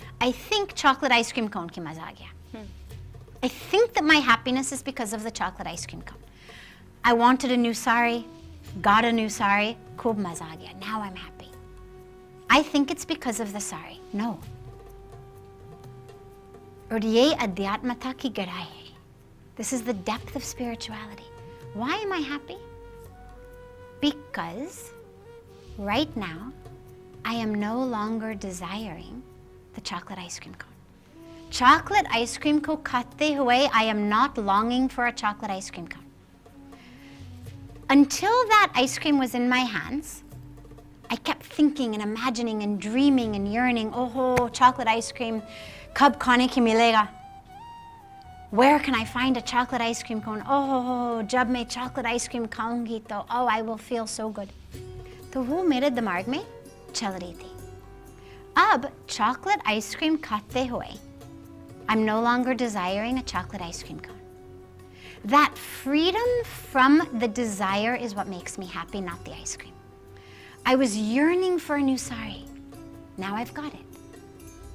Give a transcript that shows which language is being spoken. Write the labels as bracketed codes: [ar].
[en] I think chocolate ice cream cone [hi] की मजा आ गया. [en] I think that my happiness is because of the chocolate ice cream cone. I wanted a new sari, got a new sari, [hi] खूब मजा आ गया. [en] Now I'm happy. I think it's because of the sari. No. [hi] और ये अध्यात्मता की गहराई है. [en] This is the depth of spirituality. Why am I happy? Because right now, I am no longer desiring the chocolate ice cream cone. Chocolate ice cream [hi] ko khate hue, [en] I am not longing for a chocolate ice cream cone. Until that ice cream was in my hands, I kept thinking and imagining and dreaming and yearning, oh, chocolate ice cream, [hi] kab khane ki milega? [en] Where can I find a chocolate ice cream cone? Oh, [hi] जब मैं chocolate ice cream खाऊंगी तो [en] oh, I will feel so good. [hi] तो वो मेरे दिमाग में चल रही थी. अब chocolate ice cream खाते हुए, [en] I'm no longer desiring a chocolate ice cream cone. That freedom from the desire is what makes me happy, not the ice cream. I was yearning for a new sari. Now I've got it.